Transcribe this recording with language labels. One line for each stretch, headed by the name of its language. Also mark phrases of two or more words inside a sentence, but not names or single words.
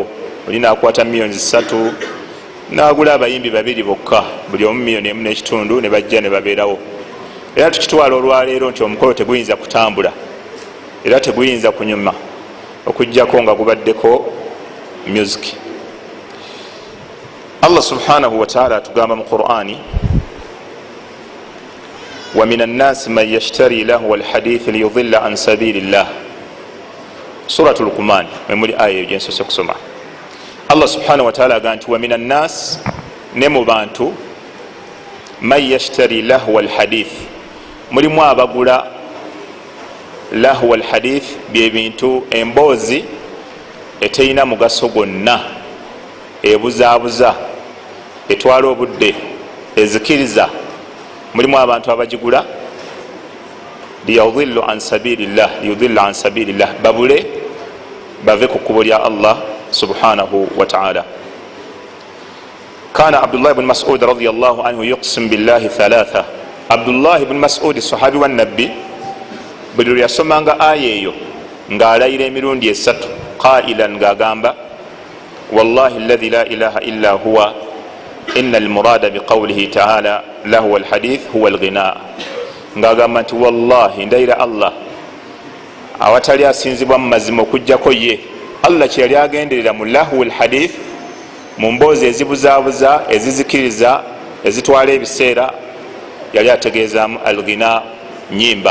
Ganda: Oli naakwata miliyoni 3 n'agula abayimbi 2 bokka, buli omu miliyoni 1.5 ne bajja ne babeerawo. Era tukitwala olwaleero nti omukolo teguyinza kutambula era teguyinza kunyuma okujjako nga gubaddeko music.
Arabic: الله سبحانه وتعالى
Ganda: atugamba mu Qur'ani,
Arabic: ومن الناس من يشتري لهو الحديث ليضل عن سبيل الله.
Ganda: Suratul Luqman memuli aya gyensoose kusoma.
Arabic: الله سبحانه وتعالى
Ganda: agamba nti
Arabic: ومن الناس,
Ganda: ne mu bantu,
Arabic: من يشتري لهو الحديث,
Ganda: mulimu abagula
Arabic: لهو الحديث
Ganda: bye bintu emboozi eterina mugaso gwonna, ebuzaabuza, etwala obudde, ezikiriza. Mulimu abantu abagigula
Arabic: ليضل عن سبيل الله,
Ganda: babule bave ku kkubo lya
Arabic: الله سبحانه وتعالى. كان عبد الله بن مسعود رضي الله عنه يقسم بالله ثلاثا. عبد الله بن مسعود صاحب النبي
Ganda: buli lwe yasomanga aya eyo ng'alayira emirundi 3
Arabic: qailan ng'agamba والله الذي لا إله إلا هو إن المراد بقوله تعالى لهو الحديث هو الغناء.
Ganda: Ng'agamba nti wallahi ndayira Allah awatali asinzibwa mu mazima okujjako ye, Allah kye yali agenderera mu
Arabic: لهو الحديث,
Ganda: mu mboozi ezibuzaabuza, ezizikiriza, ezitwala ebiseera, yali ategeezaamu alghina, nyimba.